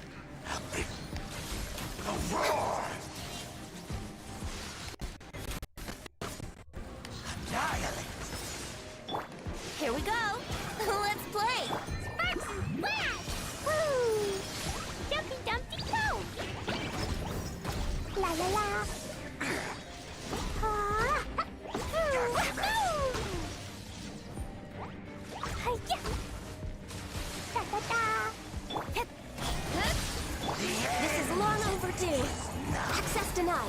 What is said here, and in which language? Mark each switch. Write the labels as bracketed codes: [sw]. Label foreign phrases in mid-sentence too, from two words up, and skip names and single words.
[en] Roar! Here we go! Let's play! Sparks and flash! Woo! Dumpy dumpy go! La la la! Ah! Hi-ya! Da-da-da! Hip! Hup! This is long overdue! Access denied!